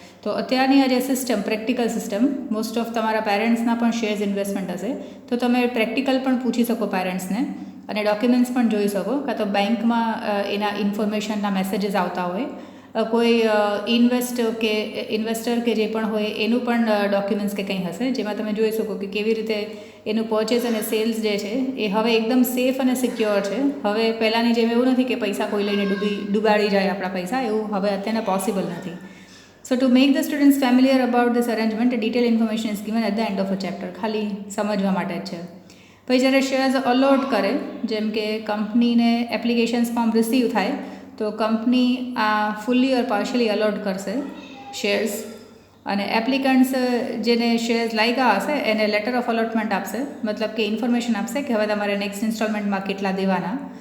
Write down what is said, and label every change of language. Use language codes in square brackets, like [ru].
[gu] તો અત્યારની આ જે system, practical system, most of તમારા પેરેન્ટ્સના પણ શેર્સ ઇન્વેસ્ટમેન્ટ હશે, તો તમે પ્રેક્ટિકલ પણ પૂછી શકો પેરેન્ટ્સને અને ડોક્યુમેન્ટ્સ પણ જોઈ શકો, કાં તો બેંકમાં એના ઇન્ફોર્મેશનના મેસેજીસ આવતા હોય, કોઈ ઇન્વેસ્ટર કે જે પણ હોય એનું પણ ડોક્યુમેન્ટ્સ કે કંઈ હશે, જેમાં તમે જોઈ શકો કે કેવી રીતે એનું પરચેસ અને સેલ્સ જે છે એ હવે એકદમ સેફ અને સિક્યોર છે. હવે પહેલાંની જેમ એવું નથી કે પૈસા કોઈ લઈને ડૂબાડી જાય આપણા પૈસા, એવું હવે અત્યારે પોસિબલ નથી. [en] So to make the students familiar about this arrangement, a detailed information is given at the end of a chapter. [gu] ખાલી સમજવા માટે જ છે. પછી જ્યારે શેર્સ અલોટ કરે, જેમ કે કંપનીને એપ્લિકેશન્સ ફોર્મ રિસીવ થાય તો કંપની આ ફૂલ્લી ઓર પાર્શિયલી અલોટ કરશે શેર્સ, અને એપ્લિકન્ટ્સ જેને શેર્સ લાગ્યા હશે એને લેટર ઓફ અલોટમેન્ટ આપશે, મતલબ કે ઇન્ફોર્મેશન આપશે કે હવે તમારે નેક્સ્ટ ઇન્સ્ટોલમેન્ટમાં કેટલા દેવાના.